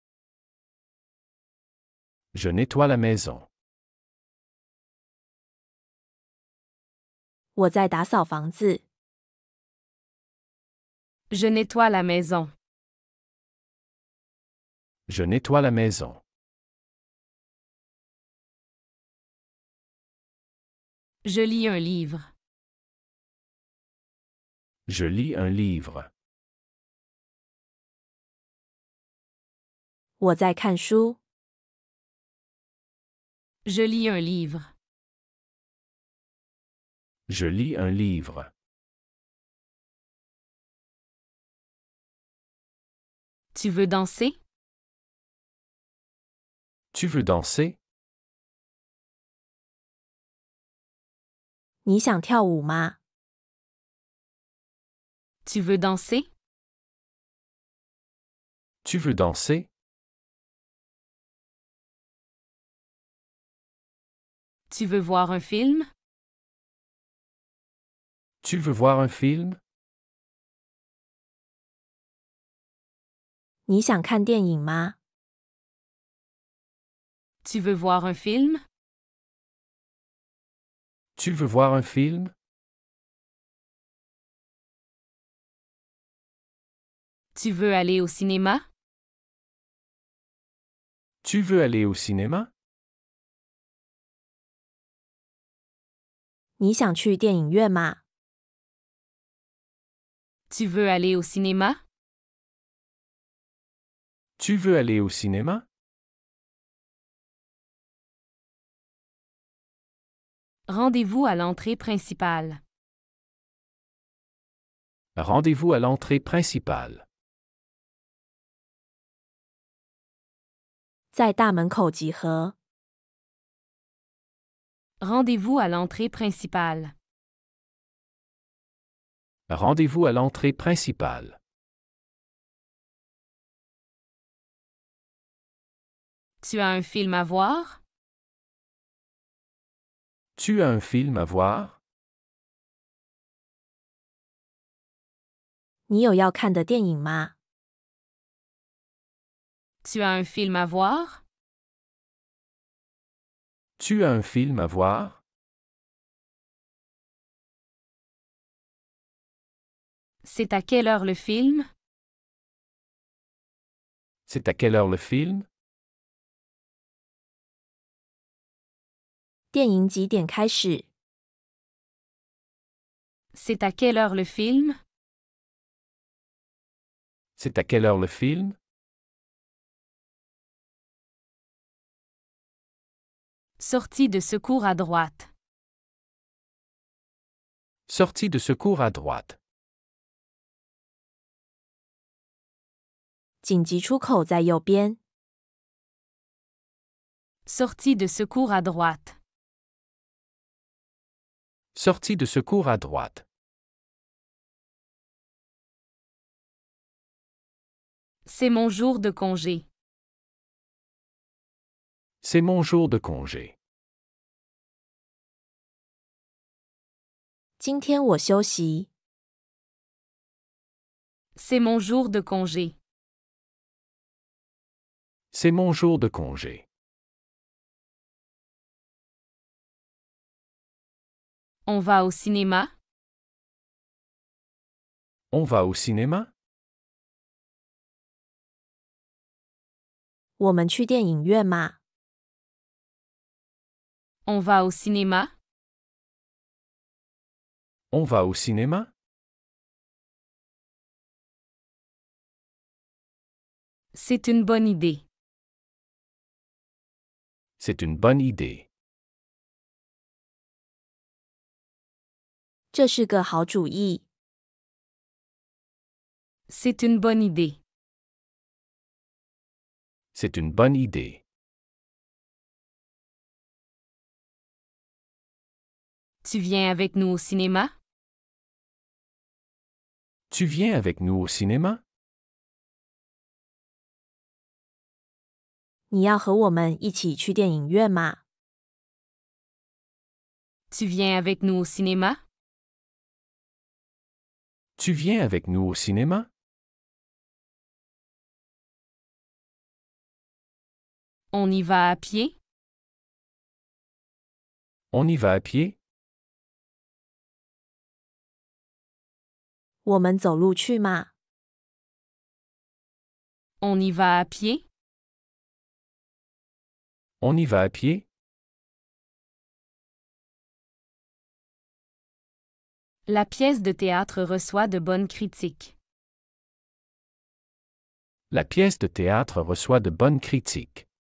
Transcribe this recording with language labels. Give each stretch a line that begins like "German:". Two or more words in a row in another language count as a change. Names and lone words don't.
French: Je nettoie la maison.
Chinese: 我在打扫房子。
French: Je nettoie la maison. Je nettoie la maison. Je lis un livre. Je lis un livre.
Chinese: 我在看书。
French: Je lis un livre. Je lis un livre. Tu veux danser? Tu veux danser?
Chinese: 你想跳舞吗？
French: Tu veux danser? Tu veux danser? Tu veux voir un film? Tu veux voir un film?
Chinese: 你想看电影吗？
French: Tu veux voir un film? Tu veux voir un film? Tu veux aller au cinéma? Tu veux aller au cinéma?
Chinese: 你想去电影院吗？
French: Tu veux aller au cinéma? Tu veux aller au cinéma? Rendez-vous à l'entrée principale. Rendez-vous à l'entrée principale.
Chinese: 在大门口集合。
French: Rendez-vous à l'entrée principale. Rendez-vous à l'entrée principale. Tu as un film à voir? Tu as un film à voir?
Chinese: 你有要看的电影吗？
French: Tu as un film à voir? Tu as un film à voir? C'est à quelle heure le film? C'est à quelle heure le film?
Chinese: 电影几点开始？
French: C'est à quelle heure le film? C'est à quelle heure le film? Sortie de secours à droite. Sortie de secours à droite.
Chinese: 紧急出口在右边。
French: Sortie de secours à droite. Sortie de secours à droite. C'est mon jour de congé. C'est mon jour de congé.
Chinese: 今天我休息。
French: C'est mon jour de congé. C'est mon jour de congé. On va au cinéma? On va au cinéma?
Chinese: 我们去电影院吗？
French: On va au cinéma? On va au cinéma? C'est une bonne idée. C'est une bonne idée.
Chinese: 这是个好主意。
French: C'est une bonne idée. C'est une bonne idée. Tu viens avec nous au cinéma? Tu viens avec nous au cinéma?
Chinese: 你要和我们一起去电影院吗？
French: Tu viens avec nous au cinéma? Tu viens avec nous au cinéma? On y va à pied? On y va à pied?
Chinese: 我们走路去吗？
French: On y va à pied? On y va à pied? La pièce de théâtre reçoit de bonnes critiques. La pièce de théâtre reçoit de bonnes critiques.